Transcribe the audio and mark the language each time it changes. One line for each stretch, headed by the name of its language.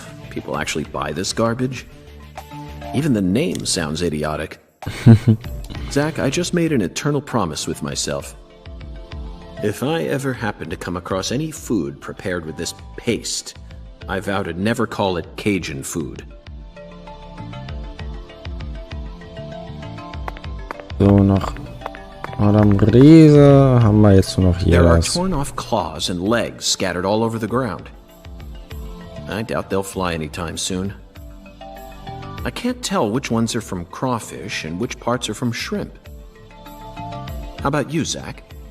English: People actually buy this garbage? Even the name sounds idiotic. Zach, I just made an eternal promise with myself. If I ever happen to come across any food prepared with this paste, I vow to never call it Cajun food.
German: So, noch Madame Riese haben wir jetzt nur noch hier
English: There are
German: was.
English: torn off claws and legs scattered all over the ground. I doubt they'll fly anytime soon. I can't tell which ones are from crawfish and which parts are from shrimp. How about you, Zach?